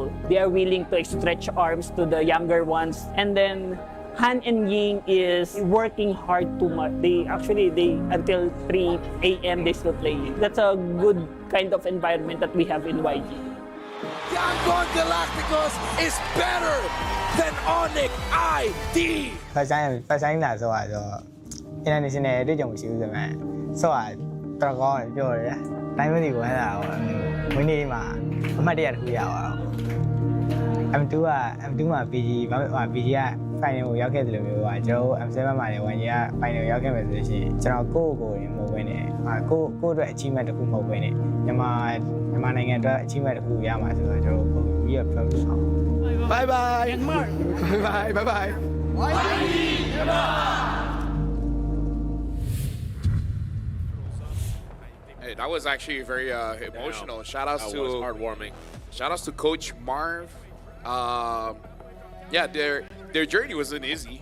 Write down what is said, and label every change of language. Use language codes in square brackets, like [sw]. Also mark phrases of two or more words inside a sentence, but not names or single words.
[en] They are willing to stretch arms to the younger ones. And then Han and Ying is working hard too much. They until 3 a.m. they still playing. That's a good kind of environment that we have in YG. Yangon Galacticos is better than Onyx ID. First time [my] လာဆိုတော့ international အတွေ့အကြုံမရှိဘူးဆိုမှဆိုတော့ကောင်းတယ်ပြောရတယ်တိုင်းမသိကိုဟဲ့တာဝင်းနေမှာအမှတ်တရတစ်ခုရအောင် M2 က M2 မှာ PG မှာ PG က final ကိုရောက်ခဲ့တယ်လို့မျိုးပါကျွန်တော်တို့ M7 မှာလည်း1 year final ရောက်ခဲ့မယ်ဆိုလို့ရှိရင်ကျွန်တော်ကိုယ်မဟုတ်ဘဲနဲ့ကိုအတွက် achievement တစ်ခုမဟုတ်ဘဲနဲ့မြန်မာနိုင်ငံအတွက် achievement တစ်ခုရမှာဆိုတော့ကျွန်တော်တို့ပြီးတော့ပြောပြအောင် [en] Bye bye. Bye bye. Hey, that was actually very emotional. Shout outs to heartwarming. Shout outs to Coach Marv. Yeah, their journey wasn't easy.